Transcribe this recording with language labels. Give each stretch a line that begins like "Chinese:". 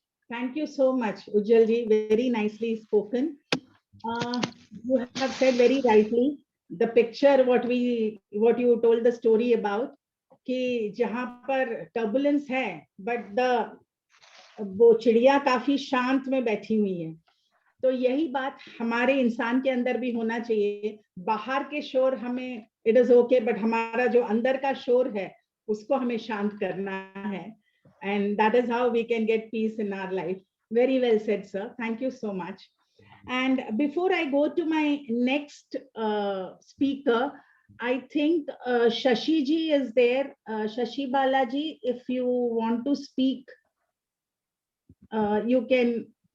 English: Thank you so much, Ujjwal ji. Very nicely spoken. You have said very rightly the picture what you told the story about
Hindi: कि जहाँ पर
English: turbulence है, but
Hindi: वो चिड़िया काफी शांत में बैठी हुई है. तो यही बात हमारे इंसान के अंदर भी होना चाहिए. बाहर के शोर हमें
English: it is okay,
Hindi: but हमारा जो अंदर का शोर है उसको हमें शांत करना है.
English: And that is how we can get peace in our life. Very well said, sir. Thank you so much. And before I go to my next speaker, I think Shashi ji is there. Shashi Balaji, if you want to speak, you can.